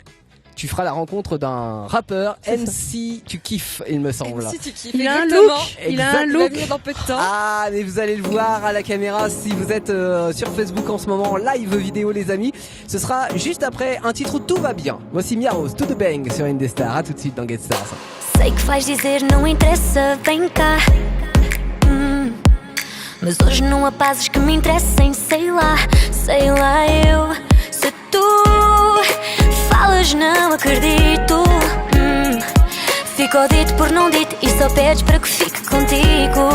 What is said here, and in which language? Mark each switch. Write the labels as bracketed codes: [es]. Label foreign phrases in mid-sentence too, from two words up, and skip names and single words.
[fr] Tu feras la rencontre d'un rappeur, MC Tu kiffes, il me semble. Si tu kiffes, Il a un exactement. look. Il a un Exact. Il va look. venir dans peu de temps. Ah, mais vous allez le voir à la caméra si vous êtes sur Facebook en ce moment, live vidéo les amis. Ce sera juste après un titre où tout va bien. Voici Miaros, To The Bang sur Indestar. À tout de suite dans Get Stars. [pt] Sei que vais dizer não interessa, vem cá. Mas hoje não há pazes que me interessem, sei lá eu. Se tu falas não acredito. Fico dito por não dito e só pedes para que fique contigo.